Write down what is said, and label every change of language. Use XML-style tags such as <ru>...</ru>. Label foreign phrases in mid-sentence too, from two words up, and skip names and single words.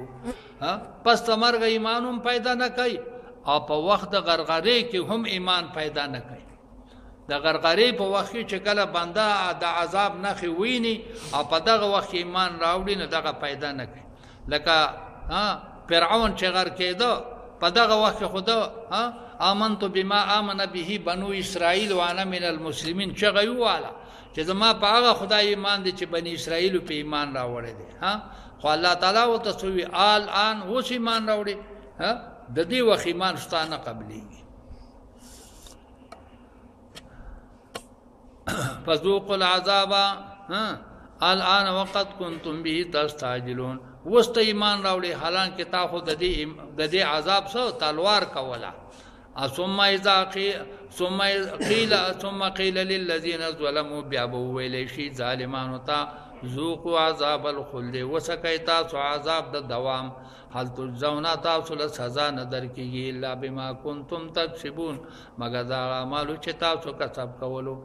<ps>پس د مرګه ایمان هم پیدا نه کوي او په وخت د غرغرې کې هم ایمان پیدا نه کوي. د غرغرې په وخت کې چې کله بنده د عذاب نښې ویني او په دغه وخت ایمان راوړي نو دغه پیدا نه کوي. لکه فرعون چې غر کېده په دغه وخت کې خو</ps> <ar>آمنت بما آمن به بنو اسرائیل وانا من المسلمین</ar> <ps>چغه یې وواله چې زما په هغه خدای ایمان دی چې بني اسرائیلو په ایمان راوړی دی. خو الله تعالی ورته څه وي الان اوس ایمان راوړي د دې وخت ایمان ستا نه قبلېږي.</ps> <ar>فذوقوا العذاب الان وقد کنتم به تستعجلون.</ar> <ps>اوس ته ایمان راوړي حالانکې تا خو د دې عذاب څه تلوار کوله.</ps> <ar>ثم قیل للذین ظلموا</ar> <ps>بیا به وویلی شي ظالمانو ته</ps> <ar>ذوقوا عذاب الخلد</ar> <ps>وڅکئ تاسو عذاب د دوام</ps> <ar>هل تجزون</ar> <ps>تاسو له سزا نه درکېږي</ps> <ar>الا بما کنتم تکسبون</ar> <ps>مګر د هغه اعمالو چې تاسو کسب کولو.</ps>